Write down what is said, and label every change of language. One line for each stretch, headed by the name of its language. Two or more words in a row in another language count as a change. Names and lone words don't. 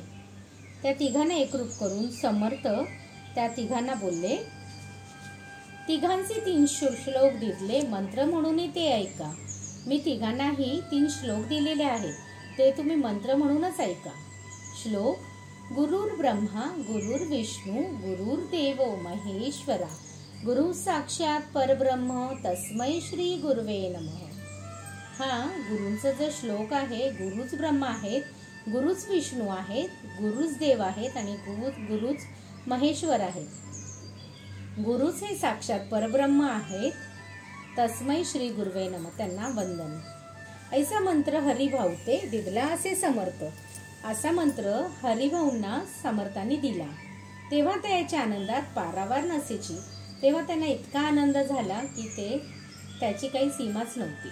Marathi: त्या तिघांना एकरूप करून समर्थ त्या तिघांना बोलले. तिघांचे 3 श्लोक दिले. मंत्र म्हणून ते ऐका. मी तिघांनाही 3 श्लोक दिलेले आहेत, ते तुम्ही मंत्र म्हणूनच ऐका. श्लोक:
Sanskrit: गुरुर् ब्रह्मा गुरुर्विष्णू गुरुर्देव महेश्वरा गुरु साक्षात परब्रह्म तस्मै श्री गुरुवे नमः.
Marathi: हा गुरूंचा जो श्लोक आहे, गुरुच ब्रह्मा आहेत, गुरुच विष्णू आहेत, गुरुच देव आहेत आणि गुरुच महेश्वर आहेत. गुरुच हे साक्षात परब्रह्म आहेत.
Sanskrit: तस्मै श्री गुरुवे नमः,
Marathi: त्यांना वंदन. ऐसा मंत्र हरिभाऊ ते दिला असे समर्थ. असा मंत्र हरिभाऊंना समर्थांनी दिला. तेव्हा त्याच्या आनंदात पारावार नसायची. तेव्हा त्यांना इतका आनंद झाला की त्याची काही सीमाच नव्हती.